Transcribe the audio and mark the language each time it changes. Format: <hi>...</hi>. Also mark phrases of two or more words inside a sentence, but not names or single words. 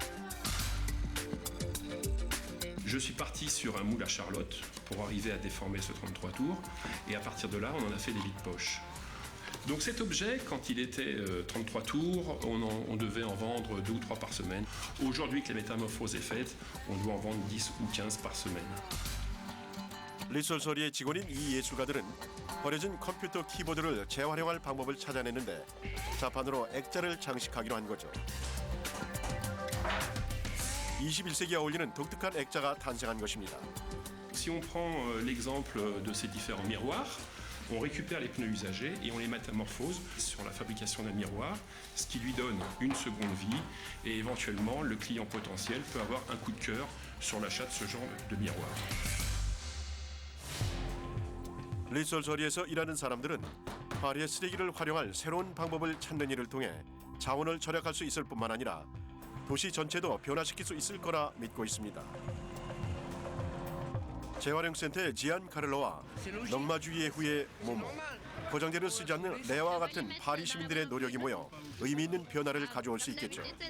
<fr>Je suis parti sur un moule à Charlotte pour arriver à déformer ce 33 tours et à partir de là on en a fait des vides poches. Donc cet objet, quand il était 33 tours, on devait en vendre 2 ou 3 par semaine. Aujourd'hui que la métamorphose est faite, on doit en vendre 10 ou 15 par semaine.</fr> <ko>리솔서리의 직원인 이 예술가들은 버려진 컴퓨터 키보드를 재활용할 방법을 찾아내는데 자판으로 액자를 장식하기로 한 거죠. 21세기에 어울리는 독특한 액자가 탄생한 것입니다.</ko> <fr>Si on prend l'exemple de ces différents miroirs, on récupère les pneus usagés et on les métamorphose sur la fabrication d'un miroir, ce qui lui donne une seconde vie et éventuellement le client potentiel peut avoir un coup de cœur sur l'achat de ce genre de miroir.</fr> <ko>리솔서리에서 일하는 사람들은 파리의 쓰레기를 활용할 새로운 방법을 찾는 일을 통해 자원을 절약할 수 있을 뿐만 아니라 도시 전체도 변화시킬 수 있을 거라 믿고 있습니다. 재활용센터의 지안카를로와 넉마주의의 후예 모모, 포장재를 쓰지 않는 레아와 같은 파리 시민들의 노력이 모여 의미 있는 변화를 가져올 수 있겠죠.</ko>